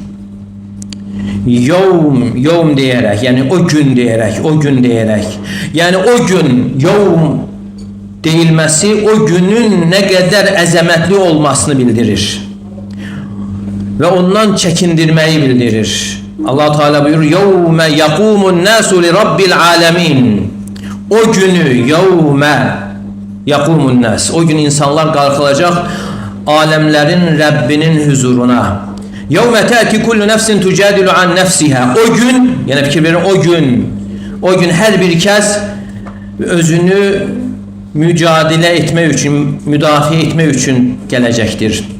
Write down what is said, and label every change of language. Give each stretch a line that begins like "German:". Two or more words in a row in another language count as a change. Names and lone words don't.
Azerbaijani: Yevm deyərək, yəni o gün deyərək, o gün deyərək. Yəni o gün, yevm deyilməsi o günün nə qədər əzəmətli olmasını bildirir. Və ondan çəkindirməyi bildirir. Allah Teala buyurur:
Arabic: "يوم يقوم الناس لرب العالمين."
Azerbaijani: O günü,
Arabic: يوم يقوم الناس.
Azerbaijani: O gün insanlar qalxılacaq aləmlərin Rəbbinin huzuruna.
Arabic: يوم تأتي كل نفس تجادل عن نفسها.
Azerbaijani: O gün, yəni fikir verin, o gün hər bir kəs özünü mücadilə etmək üçün, müdafiə etmək üçün gələcəkdir.